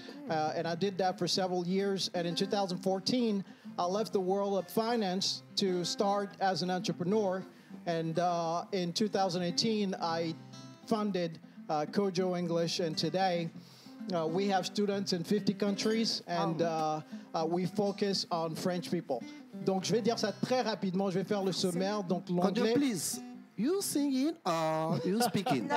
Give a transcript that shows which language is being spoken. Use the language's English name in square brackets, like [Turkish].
[English] And I did that for several years. And in 2014, I left the world of finance to start as an entrepreneur. And in 2018, I funded Kojo English. And today, we have students in 50 countries, and we focus on French people. [French] Donc, je vais dire ça très rapidement. Je vais faire le sommaire. Donc, l'anglais. [English] Please, you singing or you speaking?